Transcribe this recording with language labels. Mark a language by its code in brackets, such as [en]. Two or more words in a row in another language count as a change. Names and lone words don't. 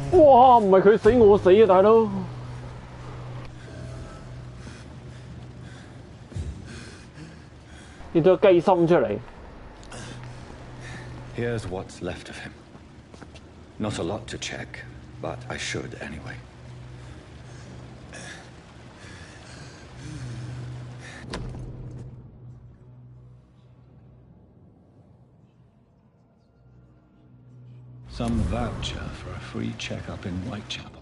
[yue] 哇！唔係佢死我死啊，大佬！ 跌咗雞心出嚟。 [en] Here's what's left of him. Not a lot to check, but I should anyway. Some voucher for a free checkup in Whitechapel.